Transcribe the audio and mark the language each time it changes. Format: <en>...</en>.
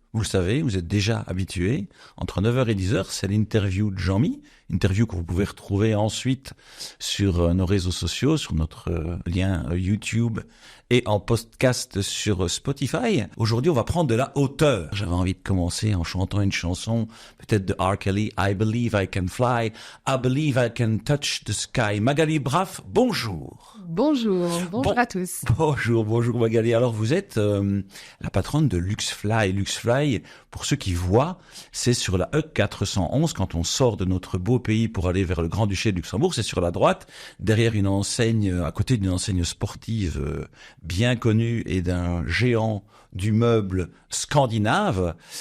<fr>Vous le savez, vous êtes déjà habitués. Entre 9h et 10h, c'est l'interview de Jean-Mi. Interview que vous pouvez retrouver ensuite sur nos réseaux sociaux, sur notre lien YouTube et en podcast sur Spotify. Aujourd'hui, on va prendre de la hauteur. J'avais envie de commencer en chantant une chanson, peut-être de R.</fr> <en>Kelly, I Believe I Can Fly, I Believe I Can Touch the Sky.</en> <fr>Magali Braff, bonjour. Bonjour à tous. Bonjour Magali. Alors vous êtes la patronne de LuxFly. LuxFly, pour ceux qui voient, c'est sur la E411 quand on sort de notre beau pays pour aller vers le Grand-Duché de Luxembourg. C'est sur la droite, derrière une enseigne, à côté d'une enseigne sportive bien connue et d'un géant du meuble scandinave.</fr>